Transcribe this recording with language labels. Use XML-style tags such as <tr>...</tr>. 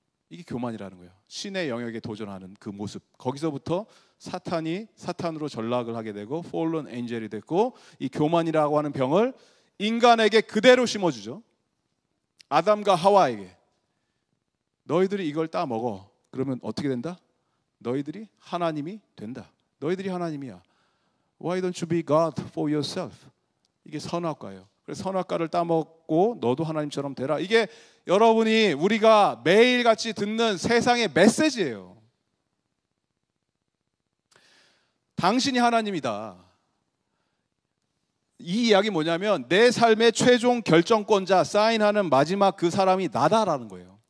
<ko>이게 교만이라는 거예요. 신의 영역에 도전하는 그 모습. 거기서부터 사탄이 사탄으로 전락을 하게 되고 fallen angel이 됐고, 이 교만이라고 하는 병을 인간에게 그대로 심어주죠. 아담과 하와에게. 너희들이 이걸 따먹어. 그러면 어떻게 된다? 너희들이 하나님이 된다. 너희들이 하나님이야.</ko> <en>Why don't you be God for yourself?</en> <ko>이게 선악과예요. 그래서 선악과를 따먹고 너도 하나님처럼 되라. 이게 여러분이, 우리가 매일같이 듣는 세상의 메시지예요. 당신이 하나님이다. 이 이야기 뭐냐면 내 삶의 최종 결정권자, 사인하는 마지막 그 사람이 나다라는 거예요.</ko>